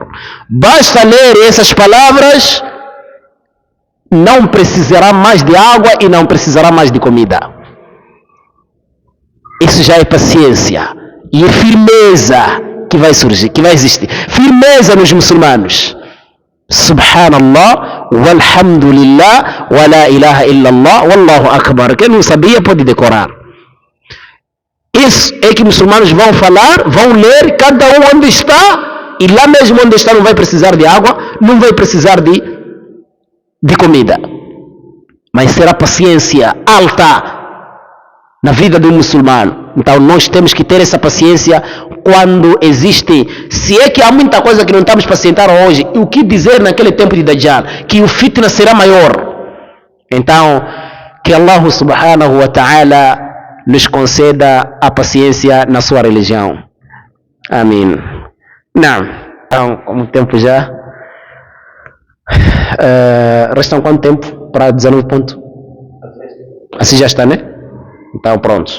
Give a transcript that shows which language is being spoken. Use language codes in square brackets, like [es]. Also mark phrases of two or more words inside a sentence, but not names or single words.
[pt] Basta ler essas palavras, não precisará mais de água e não precisará mais de comida. Isso já é paciência e é firmeza que vai surgir, que vai existir. Firmeza nos muçulmanos. [ar] سبحان الله، والحمد لله، ولا إله إلا الله، والله أكبر. [pt] Quem não sabia pode decorar. Isso é que muçulmanos vão falar, vão ler, cada um onde está, e lá mesmo onde está não vai precisar de água, não vai precisar de comida. Mas será paciência alta na vida do muçulmano. Então nós temos que ter essa paciência quando existe. Se é que há muita coisa que não estamos pacientar hoje, o que dizer naquele tempo de Dajjal? Que o fitna será maior. Então, que Allah [ar] سبحانه وتعالى [pt] nos conceda a paciência na sua religião. Amém. Não. Então, como o tempo já... restam quanto tempo para 19 pontos? Assim já está, né? Então, pronto.